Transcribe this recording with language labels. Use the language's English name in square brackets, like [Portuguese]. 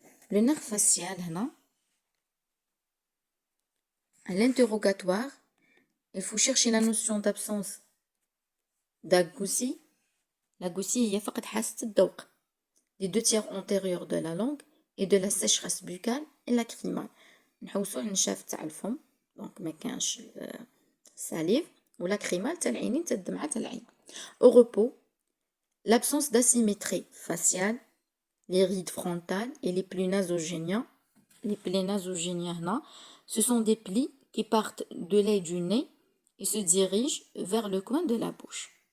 [French] Le nerf facial, à l'interrogatoire, il faut chercher la notion d'absence d'agoussie. L'agoussie est [Arabic] فقط حاسة الذوق [French] des 2 tiers antérieurs de la langue et de la sécheresse buccale et lacrymale. [Arabic] نحوسوا على النشاف تاع الفم [French] دونك [Arabic] ما كانش [French] salive ou lacrymale [Arabic] تاع العينين تاع الدمعة تاع العين. [French] Au repos, l'absence d'asymétrie faciale, les rides frontales et les plis nasogéniens. Les plis nasogéniens, ce sont des plis qui partent de l'œil du nez et se dirigent vers le coin de la bouche.